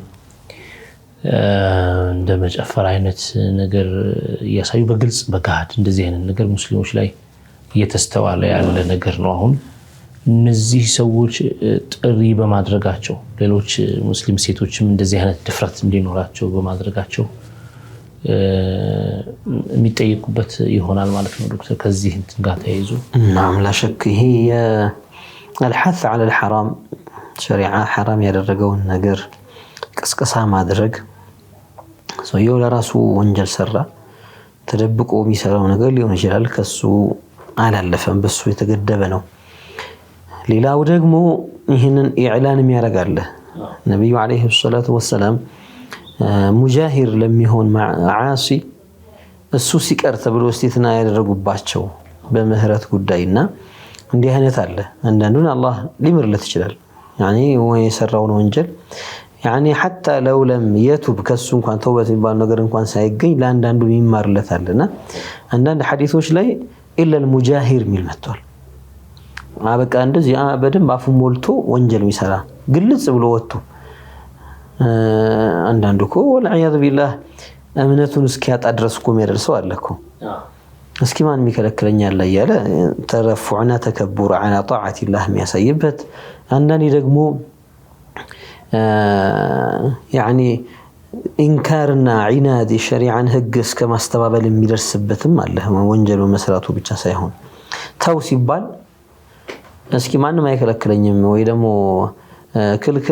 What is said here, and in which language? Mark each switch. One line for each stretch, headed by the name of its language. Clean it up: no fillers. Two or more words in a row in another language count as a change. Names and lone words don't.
Amharic: እንደ መጨፈር አይነት ነገር ያሳዩ በግልጽ በጋድ እንደዚህ አይነት ነገር ሙስሊሞች ላይ እየተስተዋለ ያለ ነገር ነው አሁን እነዚህ ሰዎች ጥሪ በማድረጋቸው ሌሎች ሙስሊም ሴቶችም እንደዚህ አይነት ድፍረት እንዲኖራቸው በማድረጋቸው የሚጠይቁበት ይሆናል ማለት ነው ዶክተር ከዚህ እንትን ጋር ተያይዞ
Arabic: نعم لا شك هي الحث على الحرام شريعه حرام
Amharic: ያደረገውን ነገር ቅስቀሳ ማድረግ ሰውየው ለራሱ ወንጀል ሰራ ተደብቆ የሚሰራው ነገር ሊሆን ይችላል ከሱ አላለፈም በሱ የተገደበ ነው ሌላው ደግሞ ይሄንን ኢዕላን የሚያረጋለ ነብዩ
Arabic: عليه الصلاة والسلام
Amharic: ሙጃሂር ለሚሆን ዓሲ እሱ ሲቀር ተብሎ እስቲትና ያደረጉባቸው በምህረት ጉዳይና እንዲህ አይነት አለ አንዳንዱን አላህ ሊምርለት ይችላል ያኒ ወይ የሰራው ወንጀል ያኒ
Arabic: حتى لو لم يتوب
Amharic: ከሱ እንኳን ተውበት የሚባል ነገር እንኳን ሳይገኝ ለአንዳንዱ ይማርለታልና አንዳንድ ሐዲሶች ላይ
Arabic: إلا المجاهر
Amharic: ሚል መጥቷል አበቃ እንደዚህ በደንብ አፉ ሞልቶ ወንጀል የሚሰራ ግልጽ ብሎ ወጥቶ አንዳንዱኮ
Arabic: والعياذ بالله
Amharic: እምነቱን እስኪያጣ ድረስኮ የሚያደርሰው አለኮ እስኪ ማን የሚከለክለኛል ያለ ተረፉዕና ተከቡር
Arabic: على طاعه الله
Amharic: የሚያሳይበት አንዳንዴ ደግሞ يعني ኢንካርና ዒናድ ሸሪዓን ህግ እስከ ማስተባበል የሚደርስበትም አለ ወንጀሉ መስራቱ ብቻ ሳይሆን ተው ሲባል እስኪ ማንም አይከለክለኝም ወይ ደግሞ ክልክል